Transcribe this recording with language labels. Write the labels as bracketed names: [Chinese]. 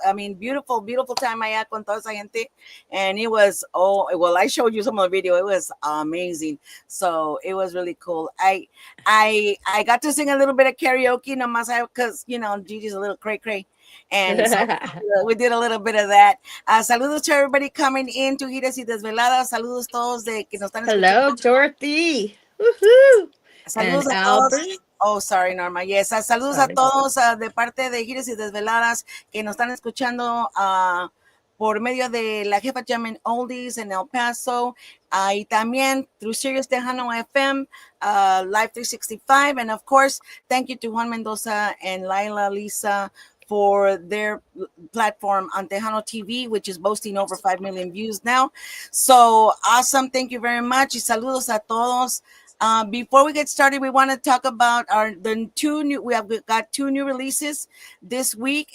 [English] I mean, beautiful, beautiful time [Spanish] allá con toda esa gente, [English] and it was well. I showed you some of the video. It was amazing. So it was really cool. I got to sing a little bit of karaoke, nomás because Gigi's a little cray cray. And so we did a little bit of that. Saludos to everybody coming in to Giras y Desveladas. [Spanish] Saludos todos de que nos están escuchando. [English] Hello, Dorothy. Woohoo. And [Spanish] Saludos a [English] Albert. [Spanish] todos. [English] Oh, sorry, Norma. Yes, [Spanish] saludos a [English] Sorry. [Spanish] todos de parte de Giras y Desveladas que nos están escuchando por medio de la jefa Jammin' Oldies en El Paso y también through Sirius Tejano FM, Live 365. [English] And of course, thank you to Juan Mendoza and Laila Lisa for their platform on Tejano TV, which is boasting over 5 million views now. So awesome. Thank you very much. [Spanish] Y saludos a todos. [English] Before we get started, we want to talk about we have got 2 new releases this week.